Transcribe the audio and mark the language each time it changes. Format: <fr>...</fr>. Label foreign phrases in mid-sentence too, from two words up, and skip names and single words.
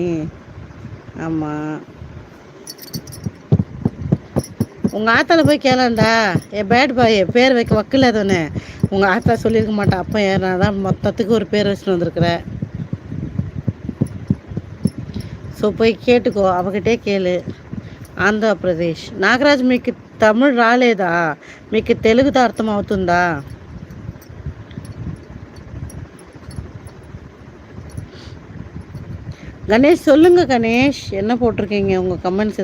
<ta>ஆமாம், உங்கள் ஆத்தால போய் கேளாண்டா.</ta> <en>bad boy,</en> <ta>பேர் வைக்க வக்கில்லாதவனே. உங்கள் ஆத்தா சொல்லியிருக்க மாட்டா, அப்போ நான் தான் மொத்தத்துக்கு ஒரு பேர் வச்சுட்டு வந்துருக்குறேன். ஸோ போய் கேட்டுக்கோ, அவகிட்டே கேளு.</ta> <te>ఆంధ్రప్రదేశ్. నాగరాజ్, మీకు తమిళ్ రాలేదా? మీకు తెలుగుతో అర్థమవుతుందా?</te> <ta>கணேஷ் சொல்லுங்க. கணேஷ் என்ன போட்டிருக்கீங்க உங்கள் கமெண்ட்ஸ்?</ta>